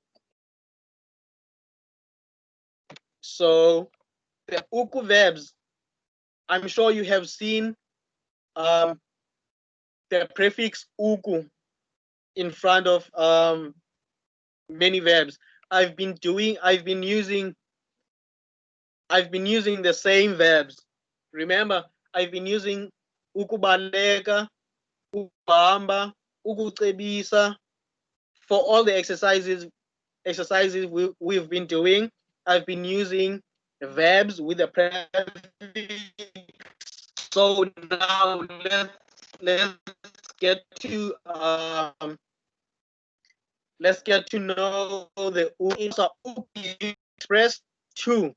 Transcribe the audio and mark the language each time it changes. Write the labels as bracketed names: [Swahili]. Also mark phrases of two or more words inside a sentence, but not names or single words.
[English] So the uku verbs, I'm sure you have seen the prefix uku in front of many verbs. I've been using the same verbs. Remember, I've been using [Zulu] ukubaleka, ukuhamba, ukucebisa. [English] For all the exercises we've been doing, I've been using the verbs with the prefix. So now let's get to know the uku expressed to.